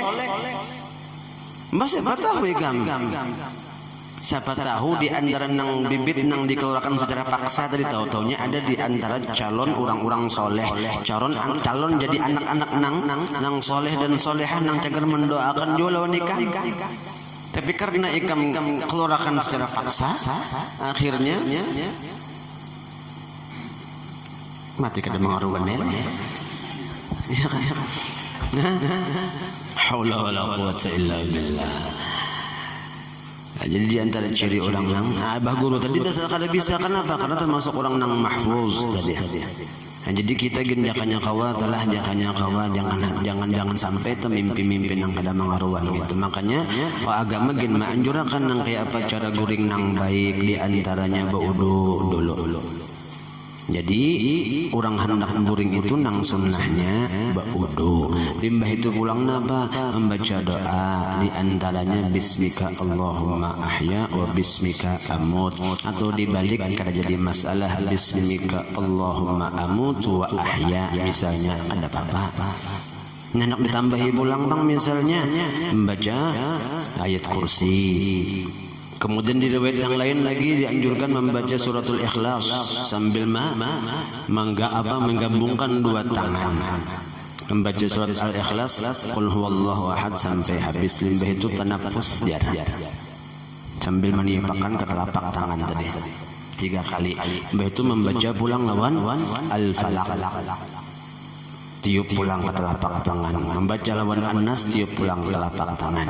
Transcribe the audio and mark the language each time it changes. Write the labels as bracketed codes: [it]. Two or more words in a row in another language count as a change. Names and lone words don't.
[bjn] Mbak siapa tahu siapa tahu di antara nang bibit nang dikeluarkan secara paksa tadi tahu-taunya ada di antara calon orang-orang soleh, calon jadi anak-anak nang soleh dan solehah nang cager mendoakan juga lawan nikah. Tapi karena ikam keluarkan secara paksa, akhirnya mati kada mengaruhkan ya kan? [ar] حول ولا قوة إلا بالله. [bjn] Jadi di antara ciri orang nang Abah Guru tadi bisa kenapa? Karena termasuk orang nang mahfuz tadi. Nah, jadi kita jakannya kawa jangan sampai mimpi nang kada mengaruhan gitu. Makanya agama gen anjurakan nang kayak apa cara guring nang baik di antaranya baudu dulu. Jadi orang hendak guring itu nang sunnahnya baudu. Limbah itu pulang napa membaca doa di antaranya [ar] باسمك اللهم أحيا وباسمك أموت, [bjn] atau dibalik kada jadi masalah [ar] باسمك اللهم أموت وأحيا [bjn] misalnya ada apa-apa. Nak ditambahi pulang bang misalnya membaca ayat kursi. Kemudian di riwayat yang lain lagi dianjurkan membaca suratul Ikhlas sambil menggabungkan dua tangan. Membaca surat Al-Ikhlas, [ar] قل هو الله أحد [bjn] sampai habis. Limbah itu tanafus jar. Sambil meniupkan ke telapak tangan tadi 3 kali. Limbah itu membaca pulang lawan Al-Falaq. Tiup pulang ke telapak tangan, membaca lawan An-Nas, tiup pulang ke telapak tangan.